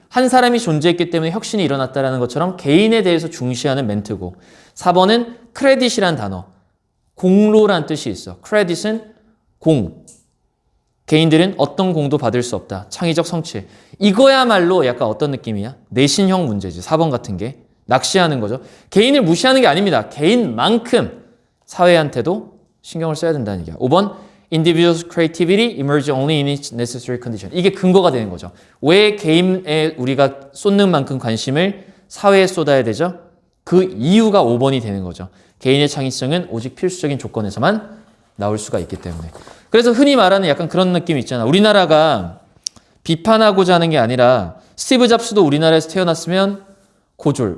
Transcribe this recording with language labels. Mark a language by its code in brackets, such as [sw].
[ko] 한 사람이 존재했기 때문에 혁신이 일어났다라는 것처럼 개인에 대해서 중시하는 멘트고 4번은 크레딧이란 단어. 공로란 뜻이 있어. 크레딧은 공. 개인들은 어떤 공도 받을 수 없다. 창의적 성취. 이거야말로 약간 어떤 느낌이야? 내신형 문제지. 4번 같은 게. 낚시하는 거죠. 개인을 무시하는 게 아닙니다. 개인만큼 사회한테도 신경을 써야 된다는 얘기야. [en] 5번 Individual's creativity emerges only in its necessary condition. [ko] 이게 근거가 되는 거죠. 왜 개인에 우리가 쏟는 만큼 관심을 사회에 쏟아야 되죠? 그 이유가 5번이 되는 거죠. 개인의 창의성은 오직 필수적인 조건에서만 나올 수가 있기 때문에. 그래서 흔히 말하는 약간 그런 느낌이 있잖아. 우리나라가 비판하고자 하는 게 아니라 스티브 잡스도 우리나라에서 태어났으면 고졸.